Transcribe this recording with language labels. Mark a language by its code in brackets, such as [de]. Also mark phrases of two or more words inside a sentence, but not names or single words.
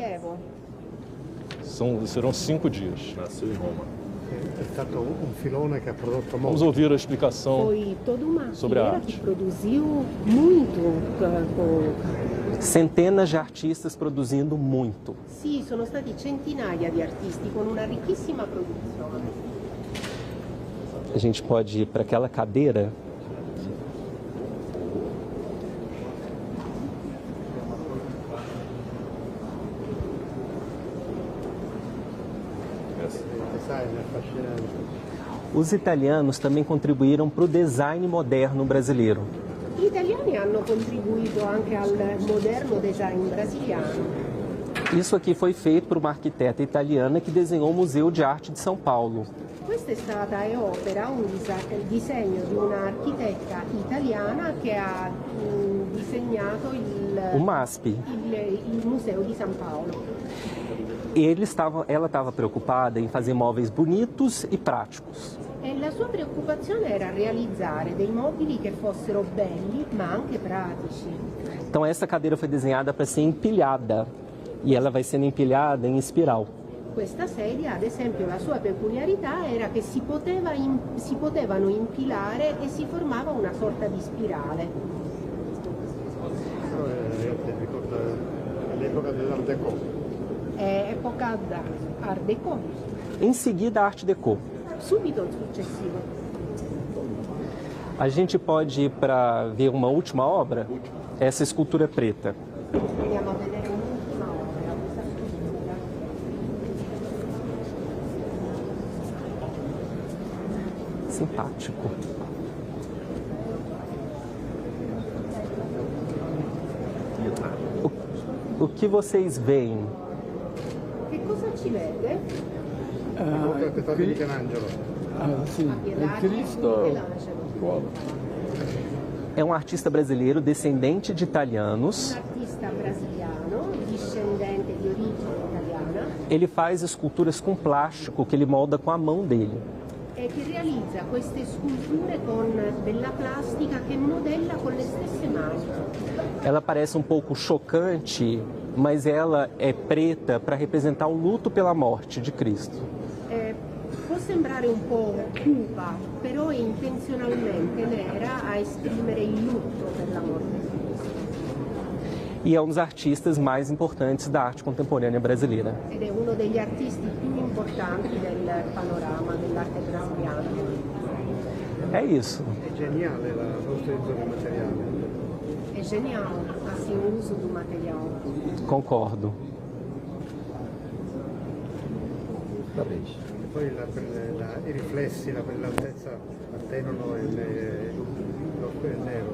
[pt] Serão 5 dias. Nasceu em Roma. Vamos ouvir a explicação sobre a arte. Que produziu muito. Centenas de artistas produzindo muito. [it] Sì, sono stati centinaia di artisti con una ricchissima produzione. [pt] A gente pode ir para aquela cadeira. Os italianos também contribuíram para o design moderno brasileiro. [it] Gli italiani hanno contribuito anche al moderno design brasiliano. [pt] Isso aqui foi feito por uma arquiteta italiana que desenhou o Museu de Arte de São Paulo. [it] Questa è stata opera, il disegno di una architetta italiana che ha disegnato il [pt] O MASP. [it] il Museo di São Paulo. [pt] Ela estava preocupada em fazer móveis bonitos e práticos. [it] E la sua preoccupazione era realizzare dei mobili che fossero belli ma anche pratici. [pt] Então essa cadeira foi desenhada para ser empilhada e ela vai sendo empilhada em espiral. [it] Questa sedia, ad esempio, la sua peculiarità era che si potevano impilare e si formava una sorta di spirale. Ricorda l'epoca dell'Art Déco. È epoca Art Déco. [pt] Em seguida, a Art Déco. [it] Subito il successivo. [pt] A gente pode ir para ver uma última obra? Essa escultura preta. [it] Andiamo a vedere un'ultima opera, questa scultura. [pt] Simpático. O que vocês veem? [it] Che cosa ci vede? Qui, Michelangelo. Sì, il Cristo. [pt] É um artista brasileiro descendente de italianos. [it] Artista brasiliano, discendente di origine italiana. [pt] Ele faz esculturas com plástico que ele molda com a mão dele. [it] E che realizza queste sculture con della plastica che modella con le stesse mani. [pt] Ela parece um pouco chocante, mas ela é preta para representar o luto pela morte de Cristo. [it] Può sembrare un po' cupa, però è intenzionalmente nera a esprimere il lutto per la morte di Cristo. [pt] E é um dos artistas mais importantes da arte contemporânea brasileira. [it] Ed è uno degli artisti più importanti del panorama dell'arte brasiliana. [pt] É isso. [it] È geniale l'utilizzo del materiale. È geniale, [pt] assim, o uso do material. Concordo. [it] Poi i riflessi, la brillantezza attenuano il nero.